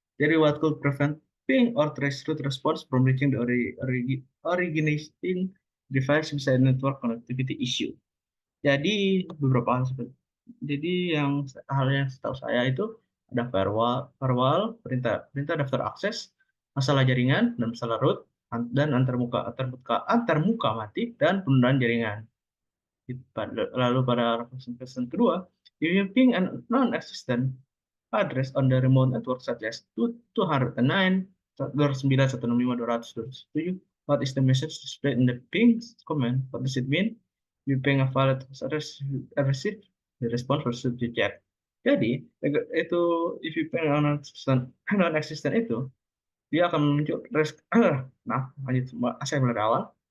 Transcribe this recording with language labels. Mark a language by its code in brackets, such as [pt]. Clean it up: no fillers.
[en] Jadi what could prevent ping or trace route response from reaching the originating device beside network connectivity issue? [id] Jadi beberapa hal seperti. Jadi hal yang setahu saya itu ada firewall, perintah daftar akses, masalah jaringan dan masalah root, dan antarmuka mati dan penundaan jaringan. Lalu pada [en] representation kedua, if you ping a non-existent address on the remote network such as 209, 209.165.200.7, what is the message displayed in the ping command? What does it mean? You ping a valid address receive the response versus the chat. [id] Jadi itu [en] if you ping a non-existent [id] itu dia akan muncul nah lanjut saya mulai dari awal.